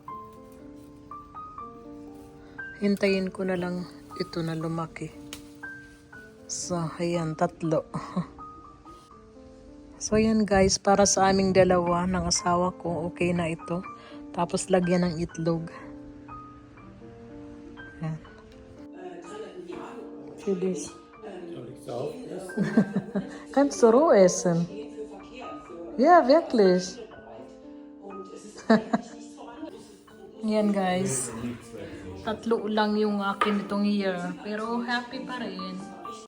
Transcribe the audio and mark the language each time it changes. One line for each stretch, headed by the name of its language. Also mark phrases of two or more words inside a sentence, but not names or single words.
Filipino: Hintayin ko na lang ito na lumaki. So, ayan, 3. So, ayan guys, para sa aming 2 ng asawa ko, okay na ito. Tapos, lagyan ng itlog. Ayan.
English: See this.
German: Soll ich's auch essen? Kannst du roh essen? Ja, wirklich.
Filipino: Yan guys. 3 lang yung akin itong year. Pero happy pa rin.